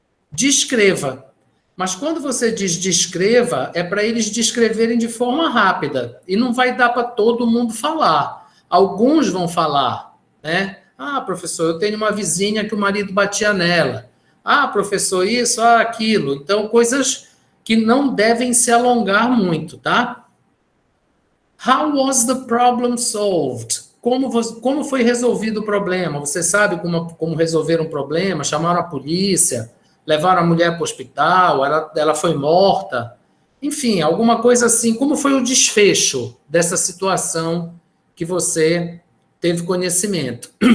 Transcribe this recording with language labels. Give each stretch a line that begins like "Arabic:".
Portuguese: Descreva. Mas quando você diz descreva, é para eles descreverem de forma rápida. E não vai dar para todo mundo falar. Alguns vão falar, né? Ah, professor, eu tenho uma vizinha que o marido batia nela. Ah, professor, isso, aquilo. Então, coisas que não devem se alongar muito, tá?
English: How was the problem solved?
Portuguese: Como foi resolvido o problema? Você sabe como resolver um problema? Chamaram a polícia, levaram a mulher para o hospital, ela foi morta. Enfim, alguma coisa assim. Como foi o desfecho dessa situação que você teve conhecimento?